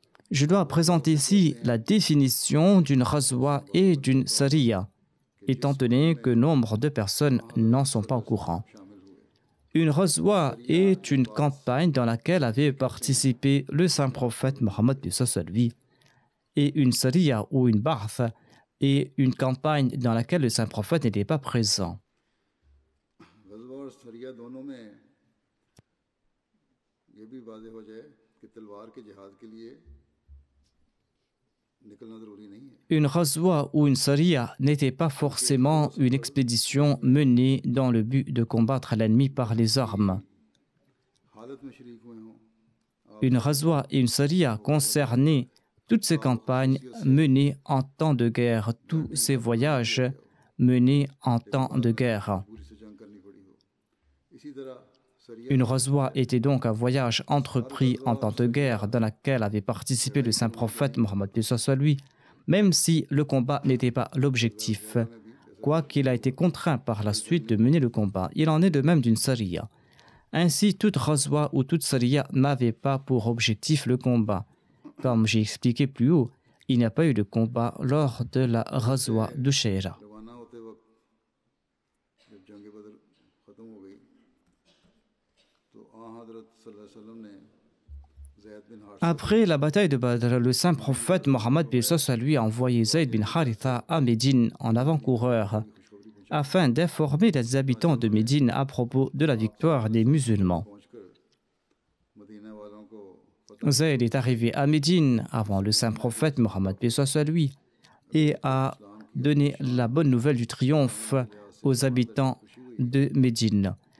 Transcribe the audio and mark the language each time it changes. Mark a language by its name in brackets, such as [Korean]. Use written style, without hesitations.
[French] Je dois présenter ici la définition d'une Ghazwa et d'une Sariya, étant donné que nombre de personnes n'en sont pas au courant. Une Ghazwa est une campagne dans laquelle avait participé le saint prophète Mohammed, paix soit sur lui, et une Sariya ou une Ba'th est une campagne dans laquelle le saint prophète n'était pas présent. [Hindi] सरिया दोनों में ये भी वाज़ेह हो जाए कि तलवार के जिहाद के लिए निकलना ज़रूरी नहीं है। [French] Une ghazwa ou une saria n'était pas forcément une expédition menée dans le but de combattre l'ennemi par les armes. [Hindi] हालत में शरीक हुए हों [French] Une ghazwa et une saria concernaient toutes ces campagnes menées en temps de guerre, tous ces voyages menés en temps de guerre. [Hindi] पूरी से जंग करनी पड़ी हो। इसी तरह सरिया [French] Une ghazwa était donc un voyage entrepris en temps de guerre dans lequel avait participé le saint prophète Mohammed paix soit sur lui, même si le combat n'était pas l'objectif, quoiqu'il a été contraint par la suite de mener le combat. Il en est de même d'une saria. Ainsi, toute ghazwa ou toute saria n'avait pas pour objectif le combat. Comme j'ai expliqué plus haut, il n'y a pas eu de combat lors de la ghazwa de Shaira. [Hindi] रवाना होते वक्त जब जंग बदर ख़त्म हो गई तो हज़रत सल्लल्लाहु अलैहि वसल्लम ने ज़ैद बिन हारिसा [French] Après la bataille de Badr, le saint prophète Mohammed paix soit sur lui a envoyé Zayd bin Haritha à Médine en avant-coureur afin d'informer les habitants de Médine à propos de la victoire des musulmans. [Hindi] पहुंचकर Medina वालों को [French] Zayd est arrivé à Médine avant le saint prophète Mohammed paix soit sur lui et a donné la bonne nouvelle du triomphe aux habitants de Médine.